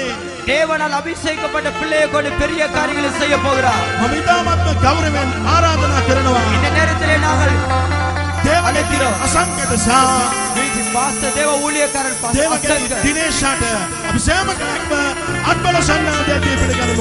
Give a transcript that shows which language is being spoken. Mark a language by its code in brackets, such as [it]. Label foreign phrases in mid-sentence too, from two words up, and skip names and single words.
[ta] தேவனால் அபிஷேகிக்கப்பட்ட பிள்ளையை கொண்டு பெரிய காரியங்களை செய்ய போகிறார். [si] මම ඉතාමත්ම ගෞරවයෙන් ආරාධනා කරනවා. [ta] இந்த நேரத்திலே நாங்கள் [si] දේවගේ අසංකත සා [ta] பாஸ்டர் தேவ ஊழியக்காரர் [si] දේවගේ [ta] பாஸ்டர் [si] දිනේෂාට අපි සෑම කෙනෙක්ම අත්බල සන්නාදයේ පිළිගනිමු.